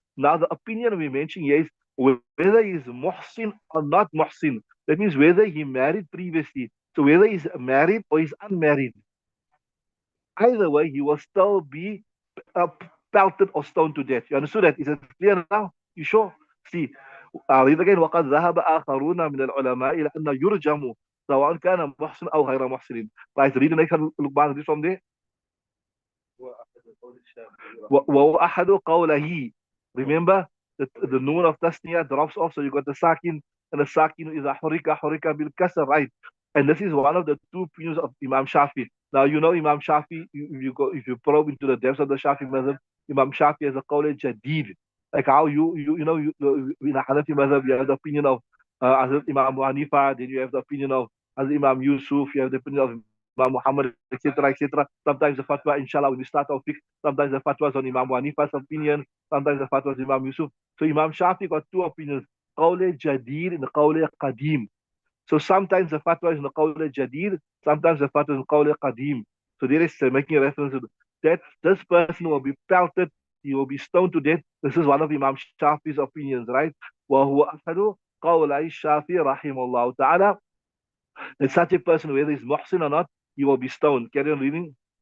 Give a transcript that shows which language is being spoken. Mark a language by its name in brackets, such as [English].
[English] Now, the opinion we mentioned here is whether he's muhsin or not muhsin. That means whether he married previously. So whether he's married or he's unmarried. Either way, he will still be uh, pelted or stoned to death. You understood that? Is it clear now? You sure? See, I'll read again. [Arabic] وقد ذهب آخرون من العلماء إلى أن يرجم سواء كان محسن أو غير محسن. [English] Right, read the next one. Look back from there. [Arabic] وأحد قوله. [English] Remember, the noon of tasniya drops off, so you got the sakin, and the sakin is [Arabic] حرك بالكسر, [English] right? And this is one of the two opinions of Imam Shafi. Now you know Imam Shafi. If you probe into the depths of the Shafi madhab, Imam Shafi has a qawl jadid. Like how you know in the Hanafi madhab you have the opinion of Hazrat Imam Abu Hanifa, then you have the opinion of Hazrat Imam Yusuf, you have the opinion of Imam Muhammad, etc., etc. Sometimes the fatwa, inshallah, when we start our fiqh, sometimes the fatwa is on Imam Abu Hanifa's opinion, sometimes the fatwa is Imam Yusuf. So Imam Shafi got two opinions: qawl jadid and qawl qadim. So sometimes the fatwa is in the qawl jadid, sometimes the fatwa is in the qawl qadim. So there is making a reference to that this person will be pelted, he will be stoned to death. This is one of Imam Shafi's opinions, right? [Arabic] وهو أحد قولي الشافعي رحمه الله تعالى. [English] That such a person, whether he's muhsin or not, he will be stoned. Carry on reading.